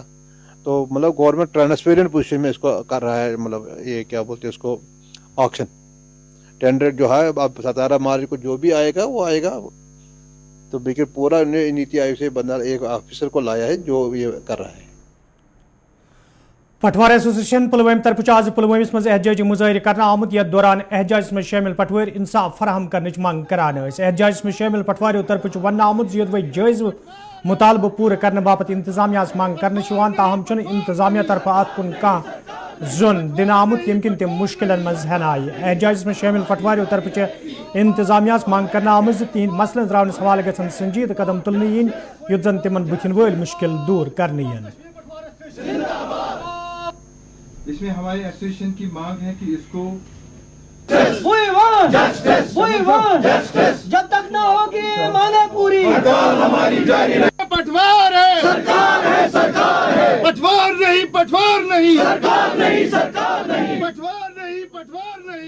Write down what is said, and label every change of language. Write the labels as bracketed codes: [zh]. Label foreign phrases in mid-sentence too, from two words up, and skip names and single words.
[hi] तो मतलब गवर्नमेंट [en] transparent position [hi] में इसको कर रहा है, मतलब ये क्या बोलते हैं इसको, [en] auction tender [hi] जो है। अब 17 मार्च को जो भी आएगा वो आएगा, तो लेकिन पूरा नीति आयोग से बंदा एक ऑफिसर को लाया है जो ये कर रहा है. [ks] पटवार एसोसिएशन पुलवाम तरफ आज पुलवामिस मज एहतजाजी मुजाहिर करना आमुत यथ दौरान एहतजाज में शामिल पटवार इंसाफ फराहम करने मंग करान. एहतजाज में शामिल पटवारियों तरफ वन आमुत योदवे जायज मुतालबह पूरे करने बाबत इंतजामिया मंग करने ताहम इंतजामिया तरफ अत कुन कह जोन दिन आमुत यम तम मुश्किल मज हन आय. एहतजाज में शामिल पटवारियों तरफ इंतजामिया मंग करना आमुत तिहद मसलन द्रावनस हवाले गसन संजीद कदम तुलने yin युत जन तिमन बुथिन वल मुश्किल दूर करने yin. [hi] इसमें हमारी एसोसिएशन की मांग है कि इसको जब तक ना होगी मांगे पूरी पटवार है सरकार है सरकार है पटवार नहीं सरकार नहीं सरकार नहीं पटवार नहीं